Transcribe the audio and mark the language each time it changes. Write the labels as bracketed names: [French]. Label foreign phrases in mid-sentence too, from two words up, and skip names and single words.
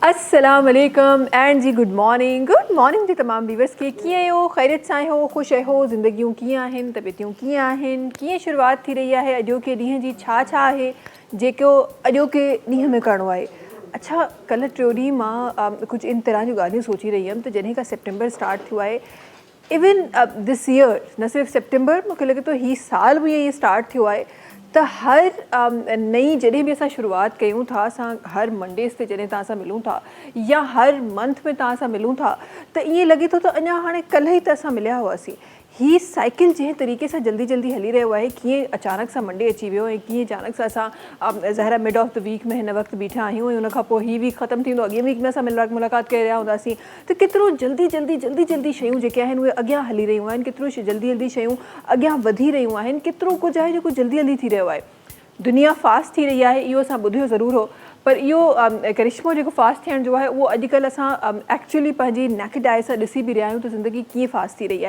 [Arabic] السلام عليكم [Sindhi] एंड जी [English] good morning [Sindhi] जी तमाम व्यूअर्स के कीअं हो ख़ैरियत सां हो ख़ुश हो ज़िंदगियूं कीअं आहिनि तबियतूं कीअं आहिनि कीअं शुरुआत थी रही आहे अॼोके ॾींहं जी छा आहे जेको अॼोके ॾींहं में करिणो आहे। अच्छा कल्ह टियों ॾींहुं मां कुझु इन तरह जूं ॻाल्हियूं सोची रही हुअमि त जॾहिं खां सेप्टेम्बर स्टार्ट थियो आहे [English] even this year [Sindhi] न सिर्फ़ु सेप्टेम्बर मूंखे लॻे थो हीउ साल बि ईअं स्टार्ट थियो आहे त हर नई जॾहिं बि असां शुरूआत कयूं था असां हर मंडेज़ ते जॾहिं तव्हां सां मिलूं था या हर मंथ में तव्हां सां मिलूं था त ईअं लॻे थो त अञा हाणे कल्ह ई त असां मिलिया हुआसीं। हीअ साइकिल जंहिं तरीक़े सां जल्दी जल्दी हली रहियो आहे कीअं अचानक सां मंडे अची वियो ऐं कीअं अचानक सां असां ज़ाहिर [English] mid of the week [Sindhi] में हिन वक़्तु बीठा आहियूं ऐं उनखां पोइ हीअ वीक ख़तमु थींदो अॻे वीक में असां मुलाक़ात करे रहिया हूंदासीं त केतिरो जल्दी शयूं जेके आहिनि उहे अॻियां हली रहियूं आहिनि केतिरो जल्दी शयूं अॻियां वधी रहियूं आहिनि केतिरो कुझु आहे जेको जल्दी थी रहियो आहे। दुनिया फास्ट थी रही आहे इहो असां ॿुधियो ज़रूरु हो पर इहो करिश्मो जेको फास्ट थियण जो आहे उहो अॼुकल्ह असां एक्चुअली पंहिंजी [English] naked eye [Sindhi] सां ॾिसी बि रहिया आहियूं त ज़िंदगी कीअं फास्ट थी रही आहे।